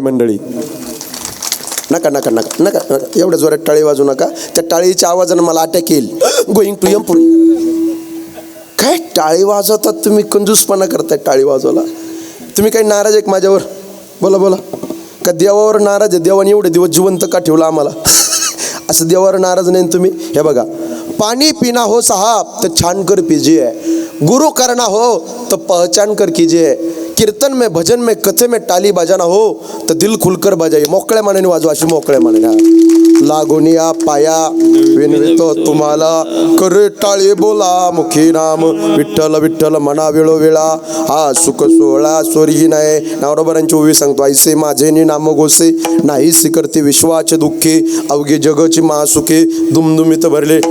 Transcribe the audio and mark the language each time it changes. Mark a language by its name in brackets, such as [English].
[Marathi] मंडळी, नका नका नका नका एवढ्या जोरात टाळी वाजू नका, त्या टाळीच्या आवाजानं मला अटॅक येईल. [English] Going to एमपुरी. [Marathi] काय टाळी वाजवतात तुम्ही, कंजूसपणा करताय टाळी वाजवायला. तुम्ही काही नाराज आहे माझ्यावर? बोला बोला. का देवावर नाराज आहे? देवाने एवढे दिवस जिवंत का ठेवला आम्हाला? असं देवावर नाराज नाही तुम्ही. हे बघा, [Hindi] पानी पीना हो साहब तो छान कर पीजिए, गुरु करना हो तो पहचान कर कीजिए, कीर्तन में भजन में कथे में टाली बजाना हो तो दिल खुलकर बजाइए. [Marathi] मोकळ्या मानाने वाजवा, अशी मोकळ्या मानाने. लागोनिया पाया विनवितो तुम्हाला, करे टाळी बोला मुखी नाम विठ्ठल विठ्ठल म्हणा वेळोवेळा. हा सुख सोहळा सोरी नाही. नावरोबरांची ओवी सांगतो. ऐसे माझे नाम गोसे नाही स्वीकारते विश्वाचे दुःखे, अवघे जगची महासुखे दुमदुमीत भरले.